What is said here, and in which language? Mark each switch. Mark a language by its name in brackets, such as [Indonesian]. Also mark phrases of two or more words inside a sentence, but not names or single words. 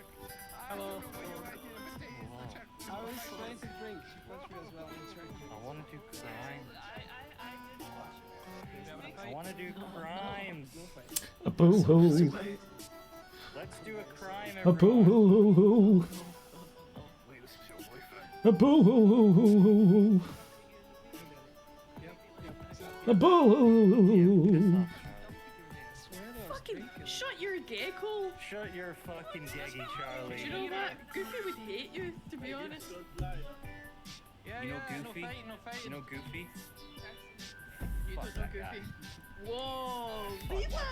[English] I don't know what your idea of a mistake is, LeChuck. I was trying to drink. She punched me as well. I want to do crimes. I want to do crimes. A boo-hoo. Let's do a crime, A everyone. boo-hoo. A boo-hoo. A boo-hoo. Fucking shut your gecko. Shut your fucking gaggy, Charlie. Do you know what? Goofy would hate you, to be honest. You know Goofy? You know Goofy? You Fuck don't know that guy. Goofy. Whoa, Levi!